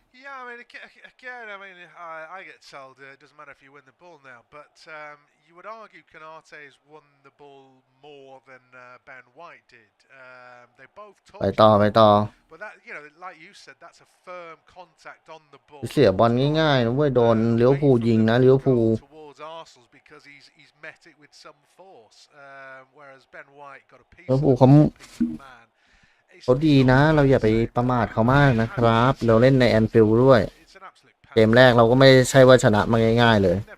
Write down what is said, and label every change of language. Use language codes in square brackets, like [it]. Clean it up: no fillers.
[en] Yeah, I mean, again, I get told it doesn't matter if you win the ball now, but you would argue Konate has won the ball more than Ben White did. They both touched [th] ไปต่อ [en] but that, you know, like you said, that's a firm contact on the ball. [th] เสียบอลง่ายๆนะเว้ยโดนลิเวอร์พูลยิงนะลิเวอร์พูล [en] towards Arsenal because he's met it with some force, whereas Ben White got a piece [th] ลิเวอร์พูล [en] of man. [th] เขาดีนะเราอย่าไปประมาทเขามากนะครับเราเล่นในแอนฟิลด์ด้วยเกมแรกเราก็ไม่ใช่ว่าชนะมาง่ายๆเลย